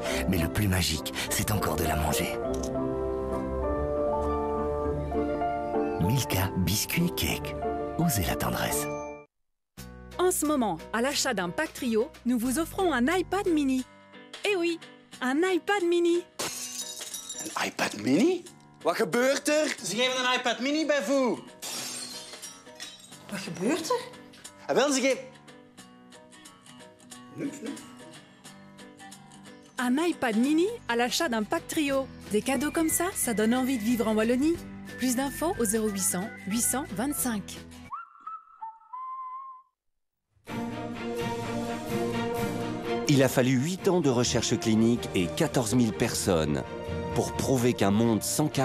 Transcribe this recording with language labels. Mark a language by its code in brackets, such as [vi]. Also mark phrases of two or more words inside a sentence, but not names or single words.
[fr] Mais le plus magique, c'est encore de la manger. Milka, biscuits et cake. Osez la tendresse. En ce moment, à l'achat d'un pack trio, nous vous offrons un iPad mini. Eh oui, un iPad mini. [nl] Een iPad mini? Wat gebeurt er? Ze geven een iPad mini bij Voe. Wat gebeurt er? Ah, wel, ze geven... [fr] Un iPad mini à l'achat d'un pack trio. Des cadeaux comme ça donne envie de vivre en Wallonie. Plus d'infos au 0800 825. Il a fallu 8 ans de recherche clinique et 14 000 personnes pour prouver qu'un monde sans